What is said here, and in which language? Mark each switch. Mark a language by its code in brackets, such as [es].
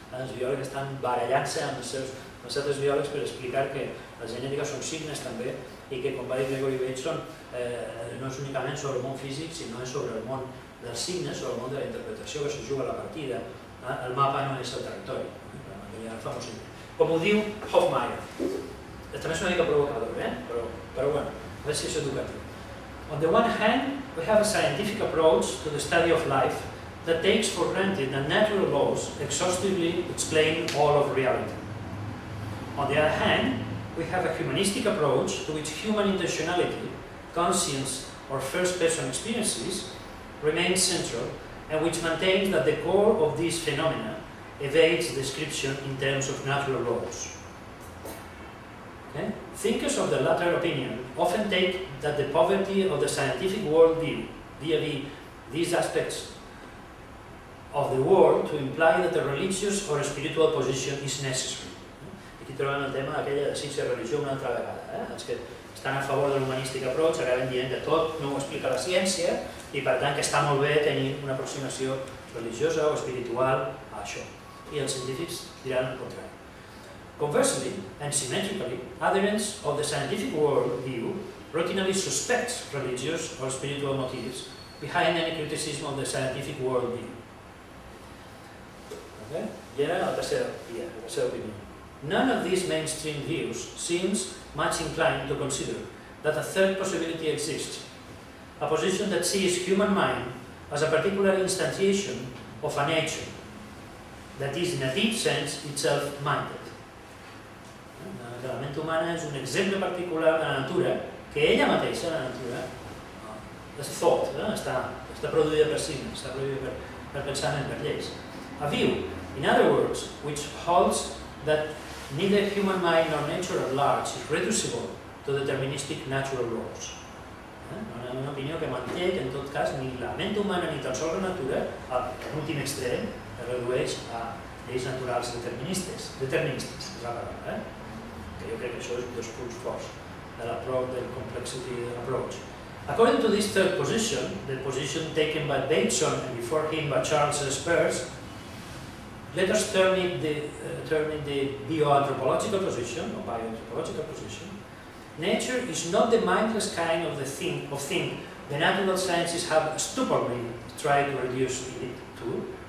[ca] Els biòlegs estan barallant-se amb els altres biòlegs per explicar que la genètica són signes també i que, com va dir Gregory Bateson, no és únicament sobre el món físic, sinó és sobre el món dels signes, sobre el món de la interpretació que se juga a la partida. El mapa no és el territori, el famós signo. Com ho diu Hofmeier. També és una mica provocador, però bueno, a veure si és educatiu. [en] On the one hand, we have a scientific approach to the study of life that takes for granted that natural laws exhaustively explain all of reality. On the other hand, we have a humanistic approach to which human intentionality, conscience, or first-person experiences remain central, and which maintains that the core of these phenomena evades description in terms of natural laws. Okay? Thinkers of the latter opinion often take that the poverty of the scientific worldview vis-à-vis these aspects of the world to imply that a religious or spiritual position is necessary. [ca] Aquí trobem el tema d'aquella de ciència i religió una altra vegada. Els que estan a favor de l' [en] humanistic approach [ca] acaben dient que tot no ho explica la ciència i per tant que està molt bé tenir una aproximació religiosa o espiritual a això. I els científics diran el contrari. [en] Conversely, and symmetrically, adherents of the scientific worldview routinely suspects religious or spiritual motives behind any criticism of the scientific worldview. Okay? [ca] I ara la tercera opinió. [en] None of these mainstream views seems much inclined to consider that a third possibility exists, a position that sees human mind as a particular instantiation of a nature that is in a deep sense itself minded. [ca] La ment humana és un exemple particular de la natura que ella mateixa, la natura, és thought, està produïda per si, està produïda per pensament, per lleis. [en] A view, in other words, which holds that neither human mind nor nature at large is reducible to deterministic natural laws. [ca] Una opinió que manté que en tot cas ni la ment humana ni tan sols la natura, en últim extrem, es redueix a lleis naturals deterministes, és la paraula, que jo crec que això és un dels punts forts del [en] complexity approach. According to this third position, the position taken by Bateson and before him by Charles Peirce, let us term it the bioanthropological position, or bioanthropological position. Nature is not the mindless kind of thing the natural sciences have stupidly tried to reduce it to.